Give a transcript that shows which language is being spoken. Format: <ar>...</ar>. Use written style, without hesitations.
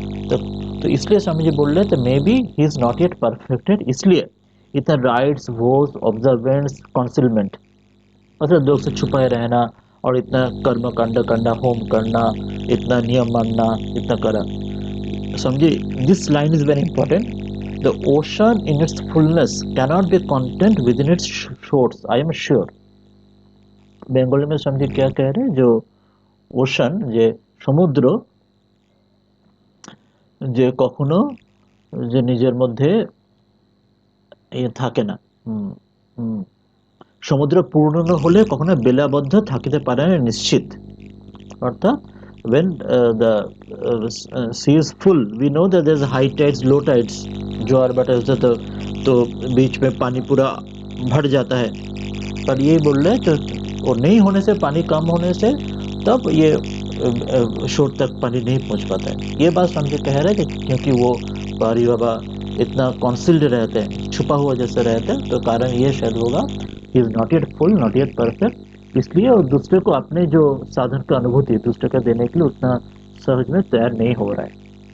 <hi>तो तो इसलिए स्वामी जी बोल रहे थे</hi> <en>may be he is not yet perfected,</en> <hi>इसलिए इतना</hi> <en>rights whose observance concealment,</en> <hi>मतलब लोग से छुपाए रहना, और इतना कर्म कांड करना, होम करना, इतना नियम मानना, इतना करा, समझे।</hi> <en>This line is very important. The ocean in its fullness cannot be content within its shores, I am sure.</en> <hi>Bengali में समझे क्या कह रहे हैं, जो ओशन</hi> <bn>যে সমুদ্র যে কখনো যে নিজের মধ্যে থাকে না, হুম, হুম, সমুদ্র পূর্ণ হলে কখনো বেলাবদ্ধ থাকিতে পারে না নিশ্চিত।</bn> <hi>अर्थात</hi> <en>when the sea is full, we know that there's high tides, low tides,</en> <hi>ज्वार भाटा होता तो बीच में पानी पूरा भर जाता है। पर ये बोल रहे हैं तो और नहीं होने से, पानी कम होने से तब ये शोर तक पानी नहीं पहुंच पाता है। ये बात समझे कह रहे हैं कि क्योंकि वो पारी बाबा इतना कॉन्सिल्ड रहते हैं, छुपा हुआ जैसा रहता है, तो कारण ये शायद होगा</hi> <en>he is not yet full, not yet perfect,</en> <hi>इसलिए और दूसरे को अपने जो साधन का अनुभूति दूसरे का देने के लिए उतना सहज में तैयार नहीं हो रहा है।</hi>